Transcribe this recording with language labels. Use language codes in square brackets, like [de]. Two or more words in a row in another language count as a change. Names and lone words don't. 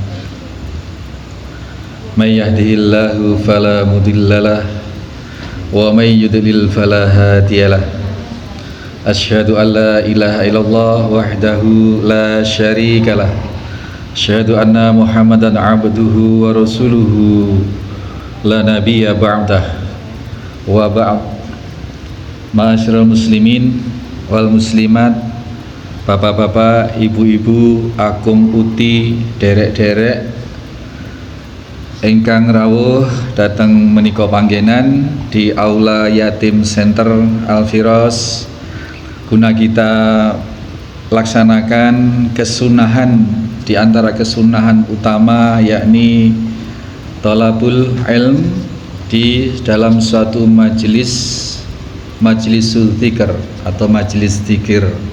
[ar] من يهده الله فلا مضل له ومن يضلل فلا هادي له. أشهد أن لا إله إلا الله وحده لا شريك له. أشهد أن محمدا عبده ورسوله لا نبي بعده. وبعد. معاشر المسلمين والمسلمات, [id] bapak-bapak, ibu-ibu, [jv] akung uti, derek-derek ingkang rawuh dateng menika panggenan [id] di Aula Yatim Center Al-Firas guna kita laksanakan kesunahan di antara kesunahan utama, yakni [ar] طلب العلم [id] di dalam suatu [ar] مجلس الذكر [id] atau majelis dzikir.